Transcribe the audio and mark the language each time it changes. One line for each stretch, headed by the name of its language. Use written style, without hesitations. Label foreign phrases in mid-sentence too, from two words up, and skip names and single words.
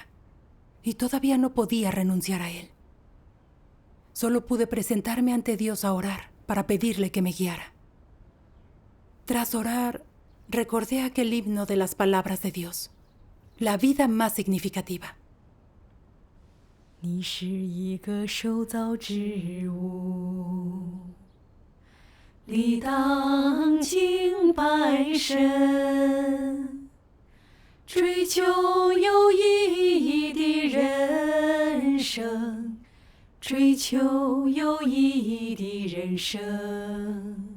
Spanish: Y todavía no podía renunciar a él. Solo pude presentarme ante Dios a orar para pedirle que me guiara. Tras orar, recordé aquel himno de las palabras de Dios, la vida más significativa.
Chinese: 你是一个受造之物，理当敬拜神，追求有意义的人生，追求有意义的人生。